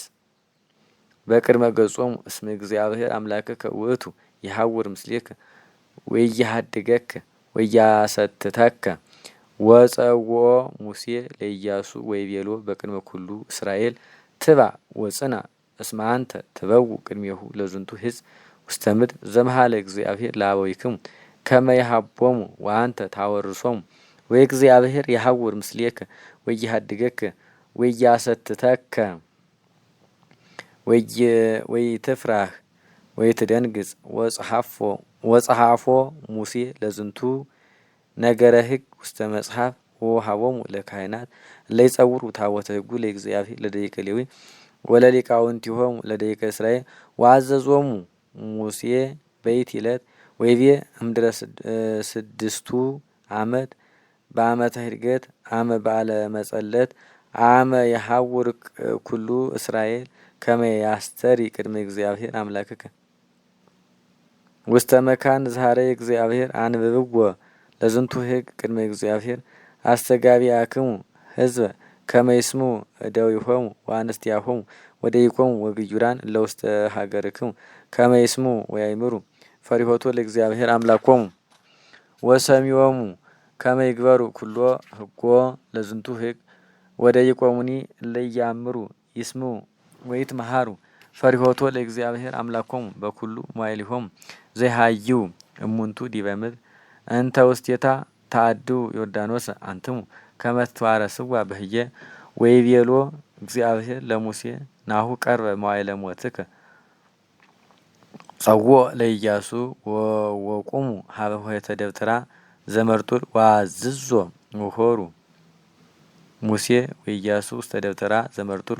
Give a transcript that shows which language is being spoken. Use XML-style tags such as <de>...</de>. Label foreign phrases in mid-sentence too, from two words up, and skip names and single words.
<gez>በቅድመ ገጾሙ እስመ እግዚአብሔር አምላክከ ውእቱ ይሐውር ምስሌከ ወኢያሃድገከ ወኢያሰትተከ። ወጸውኦ ሙሴ ለኢያሱ ወይቤሎ በቅድመ ኩሉ እስራኤል ትባዕ ወጽናዕ እስመ አንተ ትበውእ ቅድሜሁ ለዝንቱ ሕዝብ ውስተ ምድር ዘመሃለ እግዚአብሔር ለአበዊክሙ ከመ ይሃቦሙ ወአንተ ታወርሶሙ ወእግዚአብሔር ይሐውር ምስሌከ ወኢያሃድገከ ወኢያሰትተከ ወኢትፍራህ ወኢትደንግጽ። ወጸሐፎ ሙሴ ለዝንቱ ነገረ ሕግ ውስተ መጽሐፍ ወወሀቦሙ ለካህናት እለይጸውሩ ታቦተ ሕጉ ለእግዚአብሔር ለደቂቀ ሌዊ ወለሊቃውንቲሆሙ ለደቂቀ እስራኤል ወአዘዞሙ ሙሴ በይእቲ ዕለት ወይቤ እምድረ 6ቱ ዓመት በዓመተ ኅድገት አመ በዓለ መጸለት አመ የሐውር ኩሉ እስራኤል ከመ ያስተሪ ቅድመ እግዚአብሔር አምላክከ ውስተ መካን ዝሃረ እግዚአብሔር አንብብዎ ለዝንቱ ሕግ ቅድመ እግዚአብሔር አስተጋቢአክሙ ሕዝበ ከመ ይስምዑ እደዊሆሙ ወአንስቲያሆሙ ወደቂቆሙ ወግዩራን እለ ውስተ ሀገርክሙ ከመ ይስምዑ ወያእምሩ ፈሪሆቶ ለእግዚአብሔር አምላኮሙ ወሰሚዮሙ ከመ ይግበሩ ኩሎ ሕጎ ለዝንቱ ሕግ ወደቂቆሙኒ እለ ኢያእምሩ ይስምዑ ወይትመሃሩ ፈሪሆቶ ለእግዚአብሔር አምላኮሙ በኩሉ መዋዕሊሆሙ ዘይሃይው እሙንቱ ዲበ ምድር እንተ ውስቴታ ተአድው ዮርዳኖስ አንትሙ ከመ ትዋረስዋ በህየ ወይቤሎ እግዚአብሔር ለሙሴ ናሁ ቀርበ መዋዕለ ሞትከ ጸውዖ ለኢያሱ ወቁሙ ሀበ ኆኅተ ደብተራ ዘመርጡል ወአዝዞ ወሖሩ ሙሴ ወኢያሱ ውስተ ደብተራ ዘመርጡል</gez>